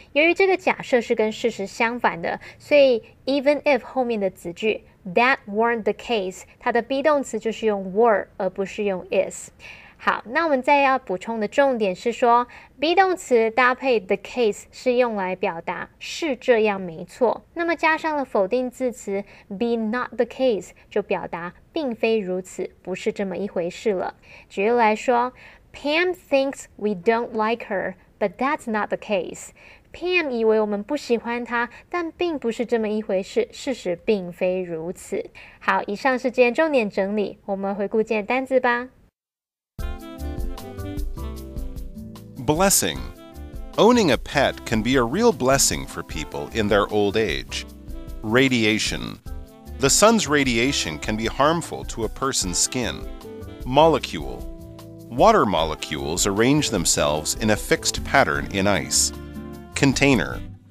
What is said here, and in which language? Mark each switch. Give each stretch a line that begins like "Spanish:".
Chinese: 由于这个假设是跟事实相反的，所以 even if 后面的子句
English: that weren't the case
Chinese: 它的 be 动词就是用 were 而不是用 is。好，那我们再要补充的重点是说 be 动词搭配 the case 是用来表达是这样没错，那么加上了否定字词 be not the case 就表达并非如此，不是这么一回事了。举例来说
English: Pam thinks we don't like her but that's not the case。
Chinese: Pam 以为我们不喜欢她，但并不是这么一回事，事实并非如此。好，以上是今天重点整理，我们回顾今天单字吧。
English: Blessing. Owning a pet can be a real blessing for people in their old age. Radiation. The sun's radiation can be harmful to a person's skin. Molecule. Water molecules arrange themselves in a fixed pattern in ice. Container.